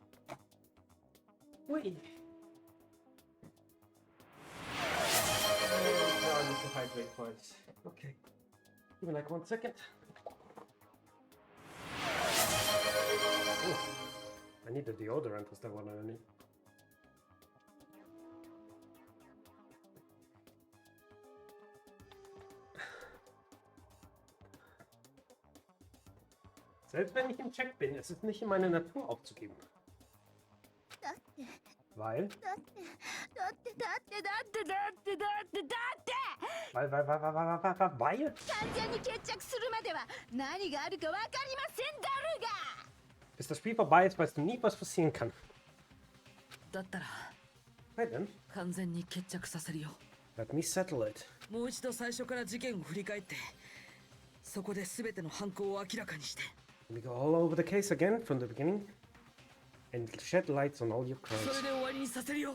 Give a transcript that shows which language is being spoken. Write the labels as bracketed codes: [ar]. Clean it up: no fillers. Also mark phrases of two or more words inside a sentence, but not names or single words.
[en] Wait. Now I need to hydrate twice. Okay. Give me like 1 second. Ooh. I need a deodorant because that one I need. [de] Selbst wenn ich im Check bin, ist es nicht in meiner Natur aufzugeben. Weil? Weil? [ja] 完全に決着するまでは何があるか分かりませんだろうが [de] Bis das Spiel vorbei ist, weißt du nie, was passieren kann. [ja] だったら [en] Hey then, [ja] 完全に決着させるよ。 [en] let me settle it. [ja] もう一度最初から事件を振り返ってそこで全ての犯行を明らかにして [en] We go all over the case again from the beginning and shed lights on all your [ja] そ [en] crimes. [ja] れで終わりにさせるよ。